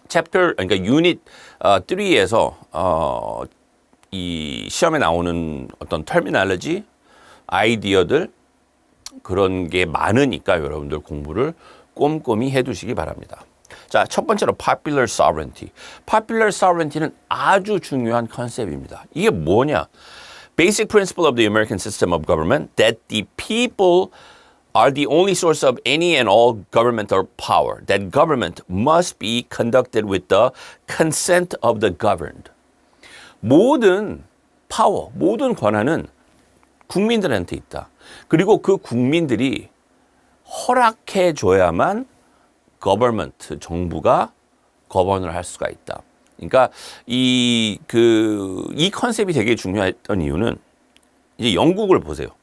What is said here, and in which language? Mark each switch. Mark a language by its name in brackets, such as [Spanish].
[Korean] 그러니까 Unit 3에서 이 시험에 나오는 어떤 terminology, 아이디어들 그런 게 많으니까 여러분들 공부를 꼼꼼히 해두시기 바랍니다. 자, 첫 번째로 popular sovereignty. popular sovereignty는 아주 중요한 컨셉입니다. 이게 뭐냐? [English] Basic principle of the American system of government that the people are the only source of any and all governmental power. That government must be conducted with the consent of the governed. [Korean] 모든 파워, 모든 권한은 국민들한테 있다. 그리고 그 국민들이 허락해 줘야만 government, 정부가 govern을 할 수가 있다. 그러니까 이 컨셉이 되게 중요했던 이유는 이제 영국을 보세요.